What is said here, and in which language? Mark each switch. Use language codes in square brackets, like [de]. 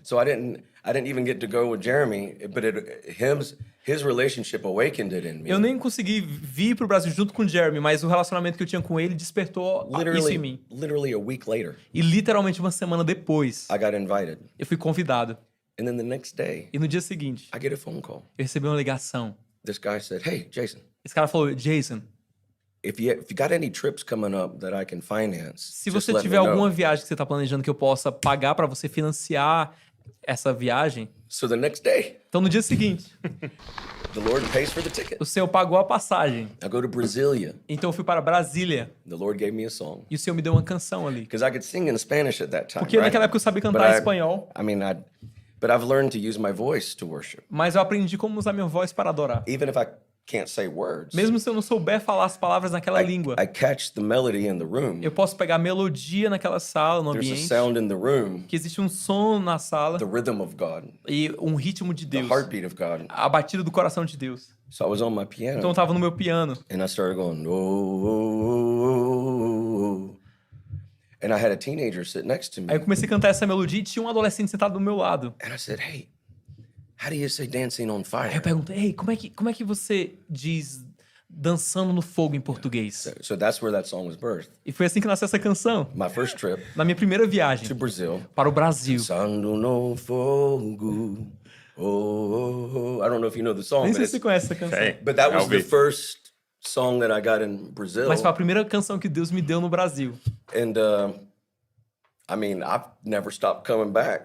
[en] So I didn't even get to go with Jeremy, but his relationship awakened it in me. [pt] Eu nem consegui vir para o Brasil junto com o Jeremy, mas o relacionamento que eu tinha com ele despertou isso em mim. [en] Literally a week later, [pt] E literalmente uma semana depois, [en] I got invited. [pt] eu fui convidado. [en] And then the next day, [pt] E no dia seguinte, [en] I get a phone call. [pt] eu recebi uma ligação. [en] This guy said, "Hey, Jason, [pt] Esse cara falou, Jason, [en] if you got any trips coming up that I can finance, [pt] se [en] just [pt] você [en] let [pt] tiver [en] me know." [pt] alguma viagem que você está planejando que eu possa pagar para você financiar essa viagem, [en] So the next day, [pt] então no dia seguinte, [en] the Lord pays for the ticket. [pt] o Senhor pagou a passagem. [en] I go to Brasilia. [pt] Então eu fui para Brasília [en] The Lord gave me a song [pt] e o Senhor me deu uma canção ali. [en] because I could sing in Spanish at that time. [pt] Porque [en] right? [pt] naquela época eu sabia [en] But [pt] cantar [en] I- [pt] espanhol, [en] But I've learned to use my voice to worship, [pt] mas eu aprendi como usar minha voz para adorar. [en] even if I can't say words. [pt] Mesmo se eu não souber falar as palavras naquela língua, [en] I catch the melody in the room. [pt] eu posso pegar a melodia naquela sala, no [en] There's a [pt] ambiente, [en] sound in the room, [pt] que existe um som na sala [en] the rhythm of God, [pt] e um ritmo de [en] the [pt] Deus, [en] heartbeat of God. [pt] a batida do coração de Deus. [en] So I was on my piano, [pt] Então eu tava no meu piano [en] and I started going, oh, oh, oh, oh. And I had a teenager sit next to me. [pt] Aí eu comecei a cantar essa melodia e tinha um adolescente sentado do meu lado. [en] And I said, hey, how do you say dancing on [pt] Aí [en] fire? [pt] eu perguntei, ei, como é que você diz dançando no fogo em português? [en] So that's where that song was birthed. [pt] E foi assim que nasceu essa canção. [en] My first trip [pt] Na minha primeira viagem [en] to Brazil. [pt] para o Brasil. Sando no fogo. Oh, oh, oh. [en] I don't know if you know the song, [pt] Nem [en] but, [pt] sei se você conhece essa canção. Sei. [en] but that [pt] Já [en] was the [pt] ouvi. [en] first song that I got in Brazil. [pt] Mas foi a primeira canção que Deus me deu no Brasil. [en] And I mean, I've never stopped coming back.